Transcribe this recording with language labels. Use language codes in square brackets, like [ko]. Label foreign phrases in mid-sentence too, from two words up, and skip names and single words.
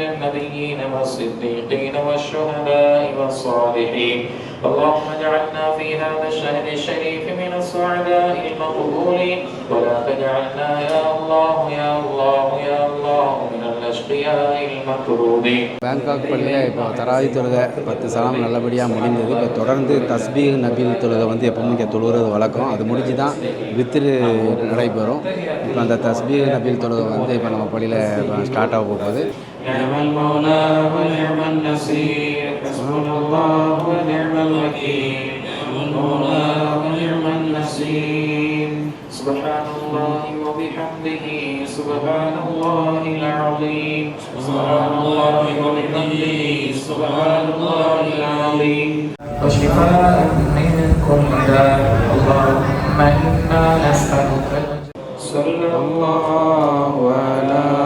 [ar] النبيين والصديقين والشهداء والصالحين اللهم اجعلنا في هذا الشهر الشريف من السعداء المقبولين ولا تجعلنا يا الله يا الله يا الله من الأشقياء المطرودين. [ta] பேங்காக் பள்ளியில் இப்போ தராவி தொழுகை 10 சலாம் நல்லபடியாக முடிந்தது. இப்போ தொடர்ந்து தஸ்பீஹ் நபில் தொழுகை எப்பவுமே இங்கே தொழுகிறது வழக்கம். அது முடிஞ்சு தான் வித்ரு நடைபெறும். இப்போ அந்த தஸ்பீஹ் நபில் தொழுகை இப்போ நம்ம பள்ளியில் ஸ்டார்ட் ஆக போகுது. [ar] نعم المولى ونعم النصير حسبنا الله ونعم الوكيل نعم المولى ونعم النصير سبحان الله وبحمده سبحان الله العظيم سبحان الله وبحمده سبحان الله العظيم وشفاء من كل داء اللهم إنا نسألك صلى الله على